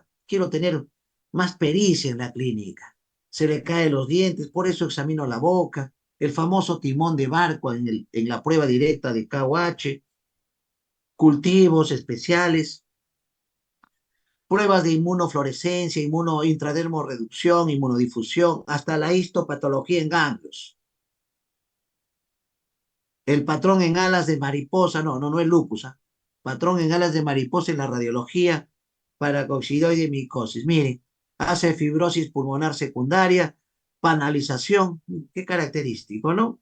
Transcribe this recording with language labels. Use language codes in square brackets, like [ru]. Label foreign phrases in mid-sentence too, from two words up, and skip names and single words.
[es] Quiero tener más pericia en la clínica. Se le caen los dientes, por eso examino la boca. El famoso timón de barco en la prueba directa de KOH. Cultivos especiales. Pruebas de inmunofluorescencia, intradermorreducción, inmunodifusión, hasta la histopatología en ganglios. El patrón en alas de mariposa, no es lupus, ¿ah? Patrón en alas de mariposa en la radiología para coccidoide micosis. Miren, hace fibrosis pulmonar secundaria, panalización, qué característico, ¿no?